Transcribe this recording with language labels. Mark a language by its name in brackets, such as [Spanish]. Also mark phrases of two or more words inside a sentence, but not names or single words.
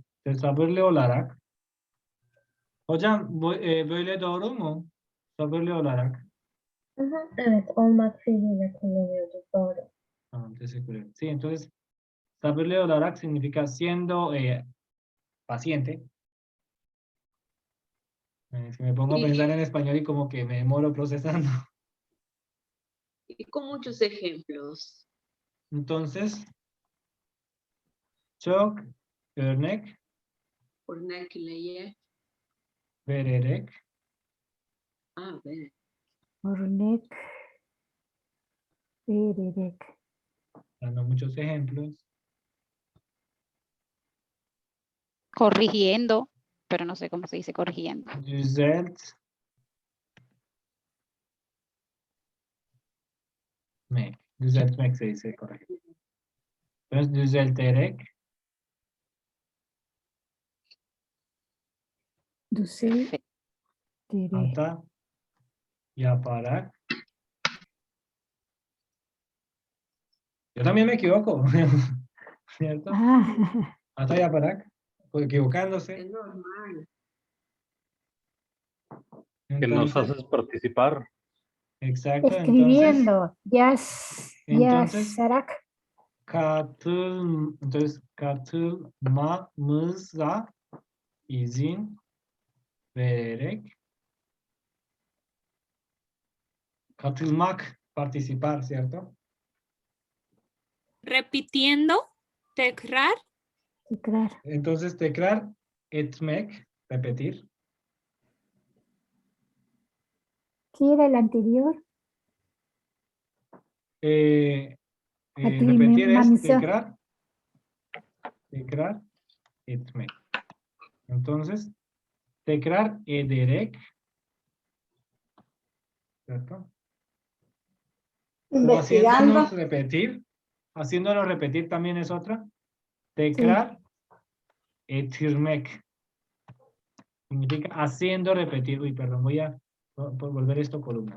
[Spanish] Entonces, [Turkish] sabırlı olarak. Hocam, böyle doğru mu? Sabırlı olarak. Evet, olmak fiiliyle kullanıyorduk, doğru. [Spanish] Entonces, sí, entonces, [Turkish] sabırlı olarak [Spanish] significa siendo paciente. Si me pongo a pensar en español y como que me demoro procesando. Y con muchos ejemplos. Entonces, [Turkish] çok örnek Örnekleye. vererek Ver. Örnek vererek. [Spanish] dando muchos ejemplos. Corrigiendo, pero no sé cómo se dice corrigiendo. Düzeltmek. Düzeltmek se dice correcto. Entonces, [Turkish] düzelterek. Düzelterek. Hata yaparak. [Spanish] Yo también me equivoco. ¿Cierto? Ah, Hata yaparak. Equivocándose. Es normal. Que nos Entonces, haces participar. exacto. escribiendo. Entonces, [Turkish] Yazarak. entonces, katılmamıza izin vererek. Katılmak, [Spanish] participar, ¿cierto? Repitiendo, [Turkish] tekrar, Tekrar. Entonces, tekrar, etmek, [Spanish] repetir. ¿Qué era el anterior? Repetir es [Turkish] Katılmamıza. tekrar, etmek. Entonces, tekrar ederek, [Spanish] ¿cierto? O haciéndonos repetir. Haciéndonos repetir también es otra. [Turkish] Tekrar, etirmek. [Spanish] Significa haciendo repetir. Uy, perdón, voy a volver esto columna.